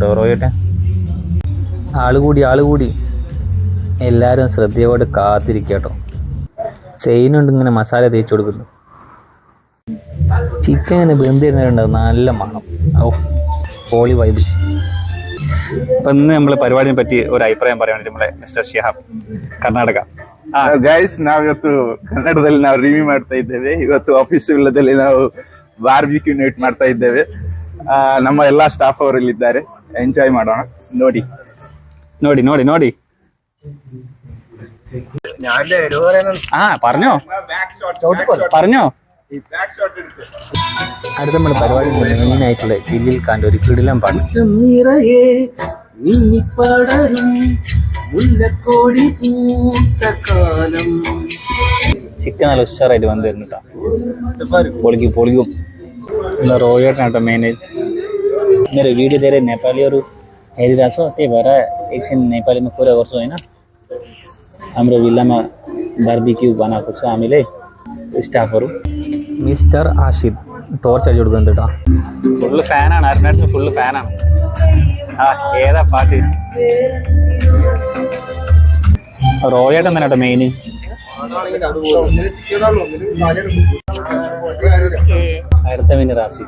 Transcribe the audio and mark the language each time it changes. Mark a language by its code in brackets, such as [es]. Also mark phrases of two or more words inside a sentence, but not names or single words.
[ml] റോയേട്ടെ ആളുകൂടി എല്ലാവരും ശ്രദ്ധയോടെ കാത്തിരിക്കുക കേട്ടോ. ചെയിനുണ്ട് ഇങ്ങനെ മസാല തേച്ച് കൊടുക്കുന്നു. ചിക്കൻ ഇങ്ങനെ ബന്ധിരുന്നുണ്ടാവും, നല്ല മണം. ഓ പോളി വൈബ്. അപ്പൊ ഇന്ന് നമ്മളെ പരിപാടിയെ പറ്റി ഒരു അഭിപ്രായം പറയുകയാണെങ്കിൽ നമ്മളെ മിസ്റ്റർ ഷിഹാബ್ ಕರ್ನಾಟಕ. [kn] ಗೈಸ್, ನಾವಿವತ್ತು ಕನ್ನಡದಲ್ಲಿ ನಾವು ರಿವ್ಯೂ ಮಾಡ್ತಾ ಇದ್ದೇವೆ. ಇವತ್ತು ಆಫೀಸ್ ಇಲ್ಲದಲ್ಲಿ ನಾವು ಬಾರ್ಬಿಕ್ಯೂ ನೈಟ್ ಮಾಡ್ತಾ ಇದ್ದೇವೆ. ನಮ್ಮ ಎಲ್ಲಾ ಸ್ಟಾಫ್ ಅವರು ಇಲ್ಲಿದ್ದಾರೆ. ಎಂಜಾಯ್ ಮಾಡೋಣ. ನೋಡಿ ನೋಡಿ ನೋಡಿ ನೋಡಿ [ml] പറഞ്ഞോ പറഞ്ഞോ. അടുത്ത നമ്മുടെ പരിപാടി മെയിൻ ആയിട്ടുള്ള ചില്ലിൽ കാണ്ട ഒരു കിടിലം പാട്ട്. ചിക്കൻ നല്ല ഉഷാറായിട്ട് വന്നു തരുന്നുട്ടാ. [ne] പൊളിക്കും रोयटा मेन मेरो वीडियो धेरै नेपालीहरू हेरिरहेको छ, त्यही भएर एकछिन नेपालीमा कुरा गर्छु होइन. हाम्रो विल्लामा बार्बिक्यू बनाएको छ हामीले स्टाफहरू. [ml] മിസ്റ്റർ ആഷിദ് ടോർച്ച് അടിച്ചു കൊടുക്കുന്നുണ്ട് കേട്ടോ. ഫുള്ള് ഫാനാണ്, അരുണാചൽ ഫുള്ള് ഫാനാണ്. ഏതാ പാട്ട്? റോയേട്ടൻ തന്നെ കേട്ടോ മെയിൻ. അടുത്ത പിന്നെ റാസിഖ്.